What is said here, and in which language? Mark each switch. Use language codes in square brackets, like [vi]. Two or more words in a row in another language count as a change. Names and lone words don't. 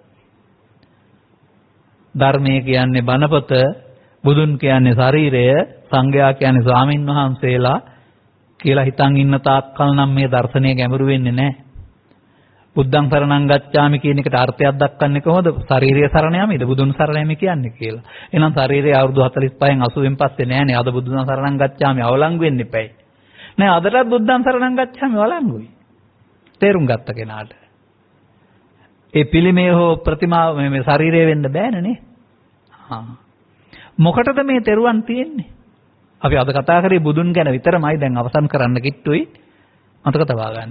[si] ධර්මය කියන්නේ බණපොත, බුදුන් කියන්නේ ශරීරය, සංඝයා කියන්නේ ස්වාමින් වහන්සේලා කියලා හිතන් ඉන්න තාක්කල් නම් මේ දර්ශනය ගැඹුරු වෙන්නේ නැහැ. [pi] බුද්ධං සරණං ගච්ඡාමි [si] කියන එකට අර්ථයක් දක්වන්නේ කොහොමද? ශාරීරිය සරණ යමයිද බුදුන් සරණ යමි කියන්නේ කියලා. එහෙනම් ශාරීරිය අවුරුදු 45න් 80න් පස්සේ නෑනේ. අද බුදුන් [pi] සරණං ගච්ඡාමි [si] අවලංගු වෙන්න එපයි. නෑ අදටත් [pi] බුද්ධං සරණං ගච්ඡාමි [si] අවලංගුයි. තේරුම් ගත්ත කෙනාට. ඒ පිළිමේ හෝ ප්‍රතිමාව මේ ශාරීරිය වෙන්න බෑනේ නේ. මොකටද මේ තෙරුවන් තියෙන්නේ? අපි අද කතා කරේ බුදුන් ගැන විතරමයි. දැන් අවසන් කරන්න කිට්ටුයි. මතක තබා ගන්න.